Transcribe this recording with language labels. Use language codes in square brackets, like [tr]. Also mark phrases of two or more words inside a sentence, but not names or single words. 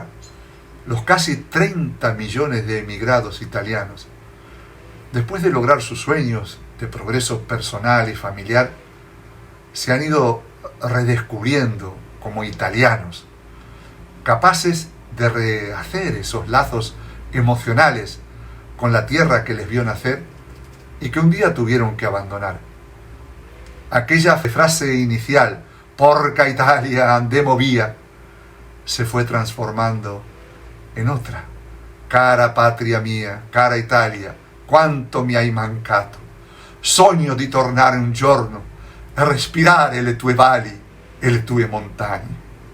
[es] los casi 30 millones de emigrados italianos, después de lograr sus sueños de progreso personal y familiar, se han ido redescubriendo como italianos, capaces de rehacer esos lazos emocionales con la tierra que les vio nacer y que un día tuvieron que abandonar. Aquella frase inicial, [vec] "Porca Italia, andemo via", [es] se fue transformando en otra. [it] "Cara patria mia, cara Italia, quanto mi hai mancato. Sogno di tornare un giorno a respirare le tue valli e le tue montagne".